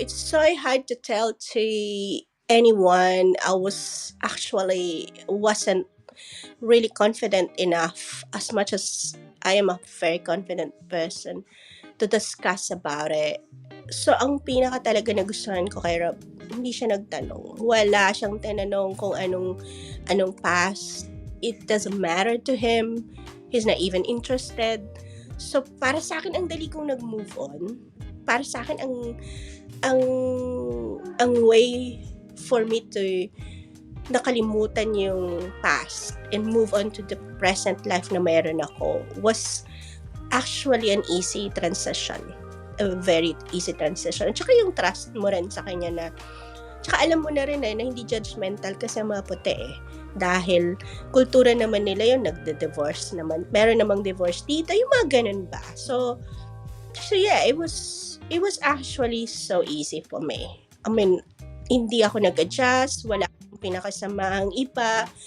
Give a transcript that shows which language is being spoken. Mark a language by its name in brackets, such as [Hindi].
[English] It's so hard to tell to anyone. I wasn't really confident enough, as much as I am a very confident person, to discuss about it. [Filipino] So, ang pinaka talaga nagustuhan ko kay Rob, hindi siya nagtanong. Wala siyang tinanong kung anong past. [English] It doesn't matter to him. He's not even interested. [Filipino] So, para sa akin, ang dali kong nag-move on. Para sa akin, ang [English] way for me to [Filipino] nakalimutan yung [English] past and move on to the present life [Filipino] na mayroon ako [English] was actually an easy transition. A very easy transition. [Filipino] At saka yung trust mo rin sa kanya na, tsaka alam mo na rin na hindi judgmental kasi mga puti dahil kultura naman nila yung nagde-divorce naman. Meron namang divorce dito, yung mga ganun ba. [English] So yeah, it was actually so easy for me. I mean, [Filipino] hindi ako nag-adjust, wala akong pinakasamaang iba.